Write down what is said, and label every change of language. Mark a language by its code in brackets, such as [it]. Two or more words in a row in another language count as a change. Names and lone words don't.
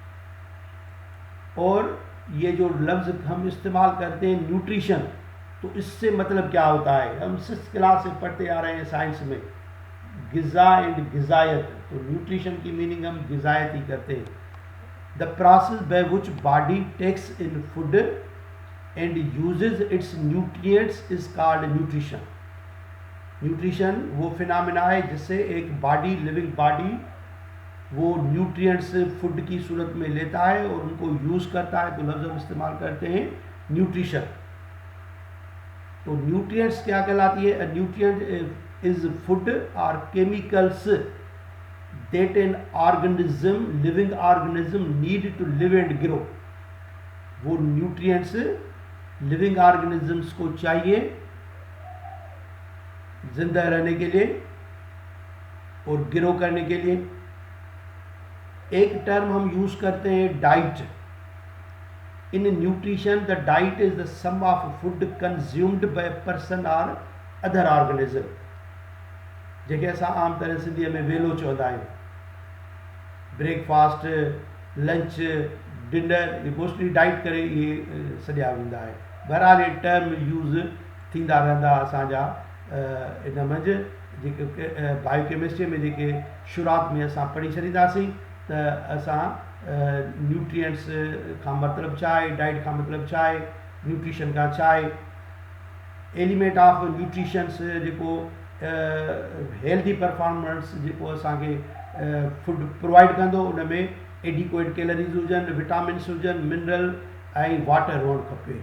[ur] اور یہ جو لفظ ہم استعمال کرتے ہیں نیوٹریشن، تو اس سے مطلب کیا ہوتا ہے، ہم 6th کلاس سے پڑھتے آ رہے ہیں سائنس میں، غذا اینڈ غذائیت. تو نیوٹریشن کی میننگ ہم غذائیت ہی کرتے ہیں. [en] The process by which body takes in food and uses its nutrients is called nutrition. [ur] نیوٹریشن وہ فینامینا ہے جس سے ایک باڈی, [en] living body, [ur] وہ نیوٹریئنٹس فوڈ کی صورت میں لیتا ہے اور ان کو یوز کرتا ہے، تو لفظ ہم استعمال کرتے ہیں نیوٹریشن. تو نیوٹریئنٹس کیا کہلاتی ہے? [en] A nutrient is food or chemicals that an organism, living organism need to live and grow. [ur] وہ نیوٹریئنٹس [en] living organisms [ur] کو چاہیے زندہ رہنے کے لیے اور گرو کرنے کے لیے. ایک ٹرم ہم یوز کرتے ہیں ڈائٹ. [en] In nutrition the diet is the sum of food consumed by person or other organism, [sd] जेके असां आम तरह सिंधीअ में वेलो चवंदा आहियूं। ब्रेकफास्ट, लंच, डिनर, ये मोस्टली डाइट करे इहे सॼा वेंदा आहे। बहरहाल ये [en] term use [sd] थींदा रहंदा असांजा इन मंझि, जेके बायोकेमिस्ट्री में जेके शुरूआत में असां पढ़ी छॾींदासीं त असां न्यूट्रिएंट्स खां मतिलबु छा आहे, डाइट खां मतिलबु छा आहे, न्यूट्रिशन खां छा आहे। [en] element of nutritions [sd] जेको [en] healthy performance [sd] जेको असांखे [en] food provide [sd] कंदो, उन में [en] adequate calories [sd] हुजनि, विटामिन्स हुजनि, मिनरल ऐं वाटर हुअणु खपे।